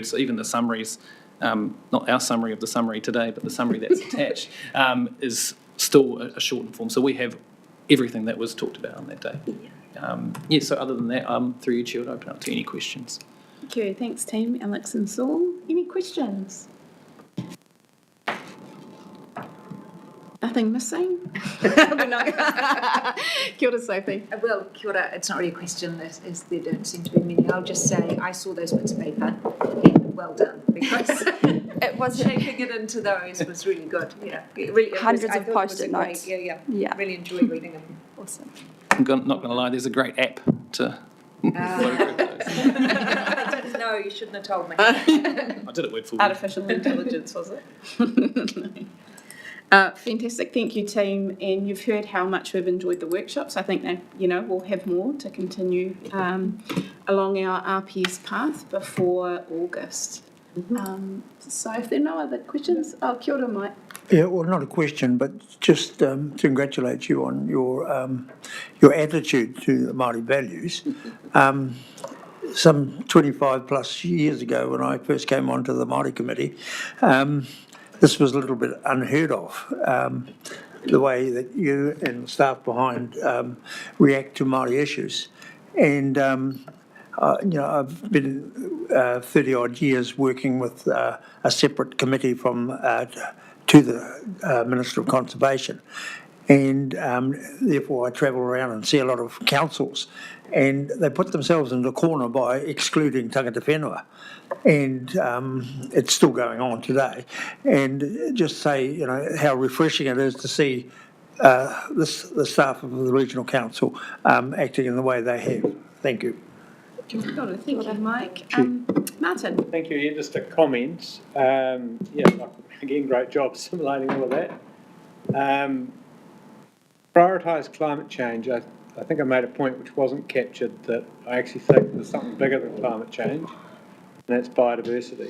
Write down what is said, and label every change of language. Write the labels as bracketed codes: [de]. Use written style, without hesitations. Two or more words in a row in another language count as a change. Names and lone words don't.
[en] So even the summaries, not our summary of the summary today, but the summary that's attached is still a shortened form. So we have everything that was talked about on that day. So other than that, through you, Chair, I'd open up to any questions. Thank you. Thanks, team. Alex and Saul. Any questions? Nothing missing? [mi] Kia ora, Sophie. Well, kia ora, [en] it's not really a question, as there don't seem to be many. I'll just say I saw those bits of paper and well done, because It was shaping it into those was really good. Yeah, it really, Hundreds I of thought it was post-it a great- notes. Yeah. Really enjoyed reading them. Awesome. I'm not going to lie, there's a great app to No, you shouldn't have told me. I did it word for word. Artificial intelligence, was it? Fantastic, thank you, team. And you've heard how much we've enjoyed the workshops. I think that, we'll have more to continue along our RPS path before August. So if there are no other questions, [mi] kia ora, Mike. [en] Yeah, well, not a question, but just to congratulate you on your attitude to the Māori values. Some 25 plus years ago, when I first came onto the Māori committee, this was a little bit unheard of. The way that you and the staff behind react to Māori issues, and I've been 30 odd years working with a separate committee from to the Minister of Conservation, and therefore I travel around and see a lot of councils, and they put themselves in the corner by excluding [mi] tangata whenua, [en] and it's still going on today. And just say, how refreshing it is to see the staff of the Regional Council acting in the way they have. Thank you. [mi] Kia ora, [en] thank you, Mike. Martin. Thank you. Yeah, just a comment. Again, great job assimilating all of that. Prioritise climate change. I think I made a point which wasn't captured, that I actually think there's something bigger than climate change, and that's biodiversity.